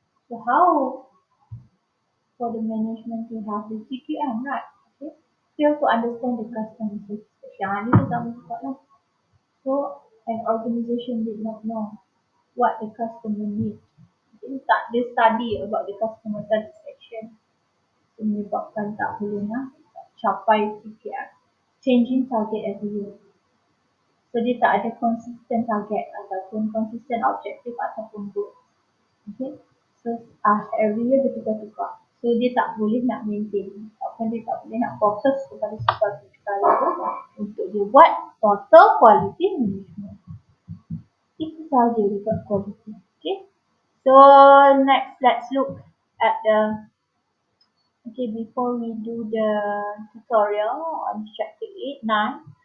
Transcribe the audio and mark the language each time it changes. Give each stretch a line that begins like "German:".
English: So how for the management to have the CQM, right? Okay, fail to understand the customer satisfaction.
Malay: Yang ni sama juga lah.
English: So an organization did not know what the customer needs.
Malay: Okay, tak dia
English: study about the customer satisfaction.
Malay: So, menyebabkan tak boleh nak capai CQM.
English: Changing target every year.
Malay: So dia tak ada consistent target ataupun consistent objective ataupun goal. Okay. So every year dia tukar-tukar. So dia tak boleh nak maintain ataupun dia tak boleh nak fokus kepada sesuatu sekali untuk dia buat total quality management. Itu sahaja dekat quality. Okay.
English: So next let's look at the before we do the tutorial on chapter 8, 9.